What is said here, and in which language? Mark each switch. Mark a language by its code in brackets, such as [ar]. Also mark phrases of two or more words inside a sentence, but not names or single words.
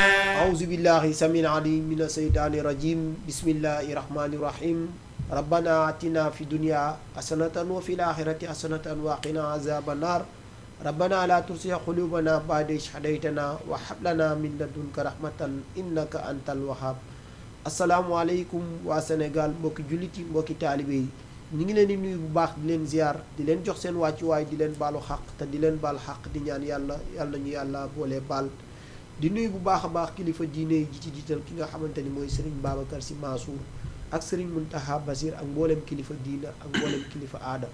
[ar] أعوذ بالله السميع العليم من الشيطان الرجيم. بسم الله الرحمن الرحيم. ربنا آتنا في الدنيا حسنة وفي الآخرة حسنة وقنا عذاب النار. ربنا لا تزغ قلوبنا بعد إذ هديتنا وهب لنا من لدنك رحمة إنك أنت الوهاب. [wo] asalaamaaleykum waa Sénégal mbokki jullit yi mbokki taalibe yi ñu ngi leen di nuyu bu baax di leen ziar di leen jox seen wàccuwaay di leen baalu xaq te di leen baal xaq di ñaan yàlla ñu yàlla boole baal. di nuyu bu baax a baax kilifa diine yi ji ci jiital ki nga xamante ni mooy Serigne Babacar Sy Mansour ak Serigne Mountakha Bassir ak mboolem kilifa diina ak mboolem kilifa aada.